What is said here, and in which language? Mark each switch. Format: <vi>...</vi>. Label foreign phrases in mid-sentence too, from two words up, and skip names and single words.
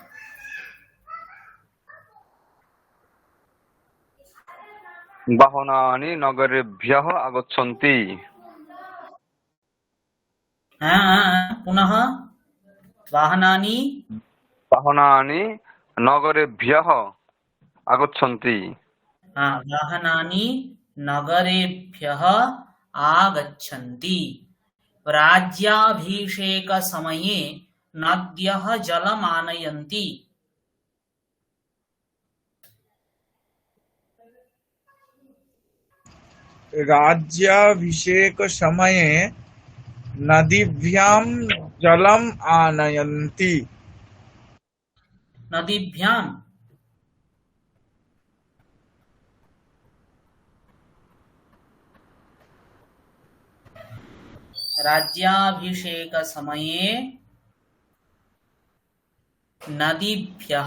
<sa>বাহনানি নগরেভ্যः আগচ্ছন্তি। పునః వాహనాని বাহনানি নগরেভ্যः আগচ্ছন্তি। వాహనాని నగరేభ్యః ఆగచ్చంతి। రాజ్యాభిషేక సమయే నద్యః జలమానయంతి। राज्याभिषेक समये नदीभ्यां जलम् आनयन्ति। నదీభ్యాం राज्याभिषेक समये नदीभ्यः,</sa>